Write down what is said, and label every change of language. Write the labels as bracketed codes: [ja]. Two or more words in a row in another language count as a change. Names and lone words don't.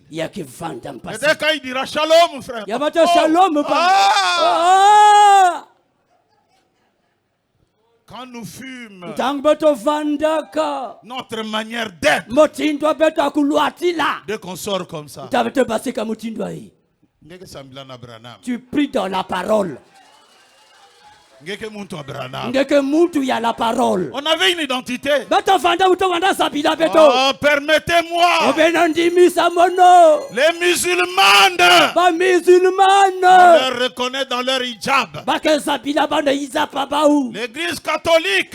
[fr] Peut-être quand il dira shalom, frère. Quand nous fûmes, notre manière d'être, dès qu'on sort comme ça, tu pries dans la parole. [ln] Ngeke muntu ya [fr] la parole. On avait une identité. Oh, permettez-moi. Les musulmanes. On les reconnaît dans leur hijab. L'église catholique.